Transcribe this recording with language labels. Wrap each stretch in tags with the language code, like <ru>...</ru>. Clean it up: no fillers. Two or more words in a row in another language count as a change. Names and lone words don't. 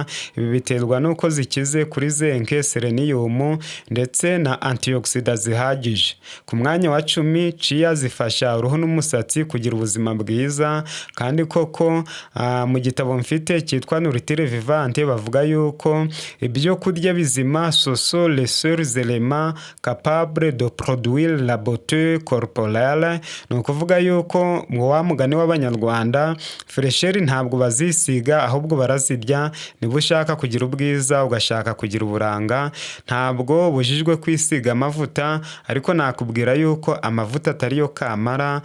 <rw>Ibi biterwa n'uko zikize kuri zinc, selenium ndetse na antioxidants zihagije. Ku mwanya wa 10, ciya zifasha uruhu n'umusatsi kugira ubuzima bwiza, kandi koko mu gitabo mfite cyitwa Nourriture Vivante bavuga yuko ibyo kurya bizima,</rw> <fr>ce sont les seuls éléments capables de de produire la beauté corporelle,</fr> <rw>ni ukuvuga yuko mu wa mugani w'Abanyarwanda fresheri ntabwo bazisiga ahubwo barazirya. Niba ushaka kugira ubwiza ugashaka kugira uburanga ntabwo bujijwe kwisiga amavuta, ariko nakubwira yuko amavuta atari yo kamara.</rw>